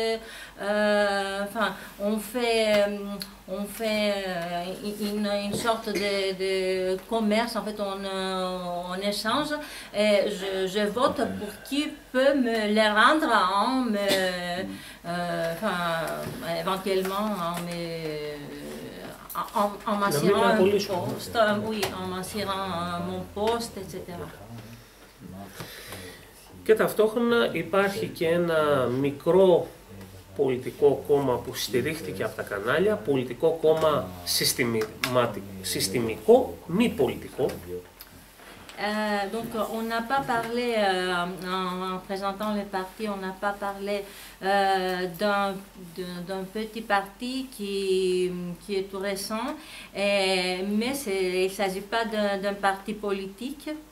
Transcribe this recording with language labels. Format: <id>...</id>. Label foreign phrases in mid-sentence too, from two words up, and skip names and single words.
<fr>on fait une sorte de commerce, en fait, on échange, et je vote pour qui peut me les rendre éventuellement en m'assurant un poste, oui, en m'assurant mon poste, etc.</fr> <el>Και ταυτόχρονα υπάρχει και ένα μικρό πολιτικό κόμμα που στηρίχθηκε από τα κανάλια, πολιτικό κόμμα συστημικό, μη πολιτικό.</el> <fr>Donc on n'a pas parlé, en présentant les partis, on n'a pas parlé d'un petit parti qui est tout récent, mais il ne s'agit pas d'un parti politique.</fr>